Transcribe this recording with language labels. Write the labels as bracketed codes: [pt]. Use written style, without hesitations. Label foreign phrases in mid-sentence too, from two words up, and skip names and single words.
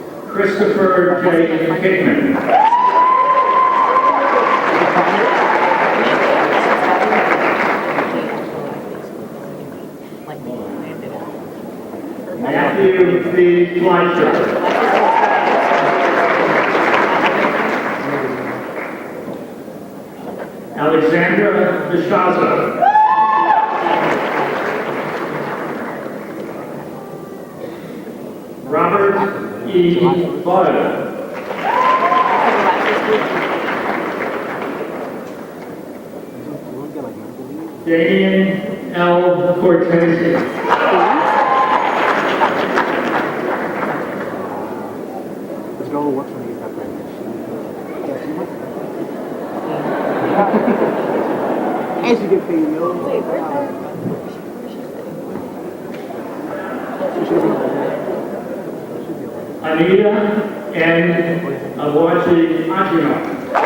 [en] Christopher J. Hickman. Matthew B. Fleischer. Alexandra Bishaza. Robert E. Budd. Damian L. Cortese. As you get paid, Anita and Awaji Adrian.